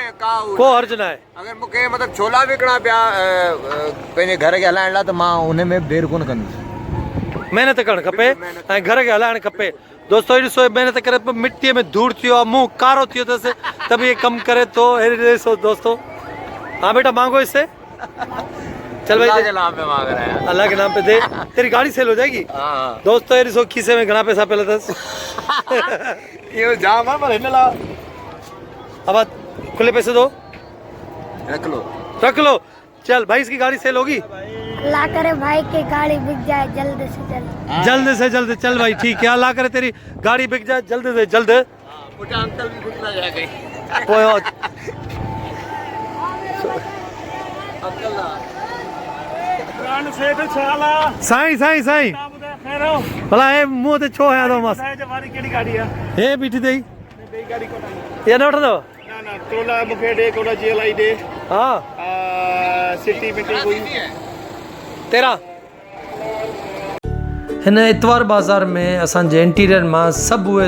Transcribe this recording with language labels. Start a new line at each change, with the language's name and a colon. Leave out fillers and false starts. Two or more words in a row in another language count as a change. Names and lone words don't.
Sindhi: को हर्ज न आहे। अगरि मूंखे मतिलबु छोला विकिणा पिया पंहिंजे घर खे हलाइण लाइ त मां उन में देरि कोन कंदुसि। महिनत करणु खपे ऐं घर खे हलाइणु खपे। दोस्तो हे ॾिसो महिनत करे मिट्टीअ में धूड़ थियो आहे, मुंहुं कारो थियो अथसि त बि कमु करे थो। हे ॾिसो दोस्तो।
Urdu: ہاں بیٹا مانگو اس سے. چل بھائی اللہ کے نام پہ دے، تیری گاڑی سیل ہو جائے گی.
Sindhi: दोस्तों ये ॾिसो खीसे में घणा पैसा पियल अथसि। इहो जाम आहे पर हिन लाइ।
Urdu: اب کھلے پیسے دو. رکھ لو. چل بھائی اسکی گاڑی سیل ہوگی? اللہ کرے بھائی کی گاڑی بک جائے جلد سے جلد. جلد سے جلد. چل بھائی ٹھیک ہے، اللہ کرے تیری گاڑی بک جائے جلد سے جلد. انکل بھی خوش نا جائے.
Sindhi: साईं साईं साईं भला हे मुंहं ते छो हया अथव मस्त हे बीठी अथई इहा न वठंदव हा 13 हिन इतवार बाज़ार में असांजे इंटीरियर मां सभु उहे